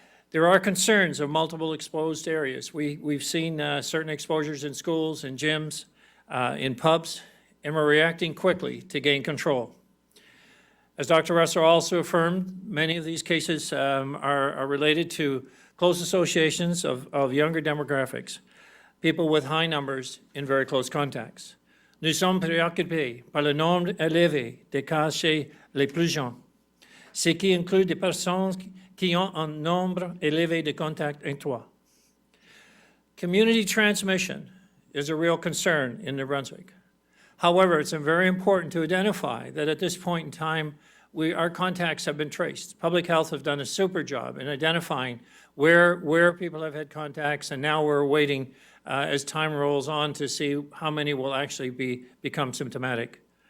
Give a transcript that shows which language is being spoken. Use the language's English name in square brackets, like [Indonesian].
[English] There are concerns of multiple exposed areas. We've seen certain exposures in schools, in gyms, in pubs, and we're reacting quickly to gain control. As Dr. Russell also affirmed, many of these cases are related to close associations of younger demographics, people with high numbers in very close contacts. [French] Nous sommes préoccupés par le nombre élevé de cas chez les plus jeunes, ce qui inclut des personnes qui ont un nombre élevé de contacts étroits. [English] Community transmission is a real concern in New Brunswick. However, it's very important to identify that at this point in time, our contacts have been traced. Public health have done a super job in identifying where people have had contacts, and now we're waiting as time rolls on to see how many will actually become symptomatic.